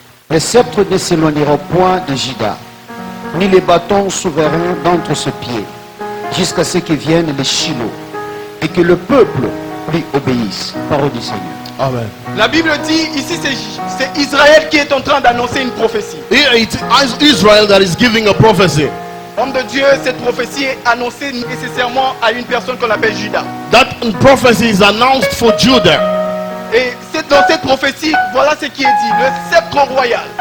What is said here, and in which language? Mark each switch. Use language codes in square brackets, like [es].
[fr] Les sceptres ne s'éloigneront point de Juda, ni les bâtons souverains d'entre ses pieds, jusqu'à ce que vienne les Shiloh, et que le peuple lui obéisse. Parole du Seigneur. Amen. La Bible dit, ici c'est Israël qui est en train d'annoncer une prophétie. [en] Here it is Israel that is giving a prophecy. [fr] Homme de Dieu, cette prophétie est annoncée nécessairement à une personne qu'on appelle Judas. [en] That prophecy is announced for Judah. [fr] Et dans cette prophétie, voilà ce qui est dit, le sceptre royal,